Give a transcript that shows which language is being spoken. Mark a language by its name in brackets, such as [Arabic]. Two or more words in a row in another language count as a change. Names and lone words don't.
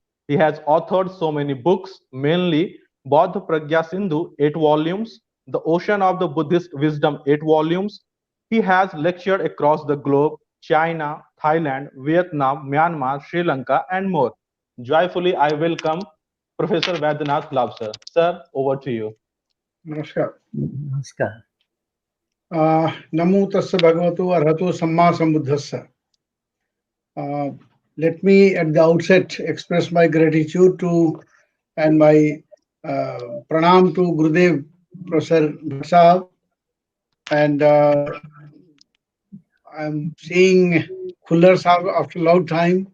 [English] He has authored so many books, mainly Bodh Pragya Sindhu, 8 volumes, The Ocean of the Buddhist Wisdom, 8 volumes. He has lectured across the globe, China, Thailand, Vietnam, Myanmar, Sri Lanka, and more. Joyfully, I welcome Professor Baidynath Labh, sir. Sir, over to you. Namaskar. Namaskar. [Pali] Namo tassa bhagavato arahato samma sambuddhassa. [English] Let me at the outset express my gratitude to and my pranam to Gurudev Professor Bhatt Sahab, and I'm seeing Khullar Sahab after a long time.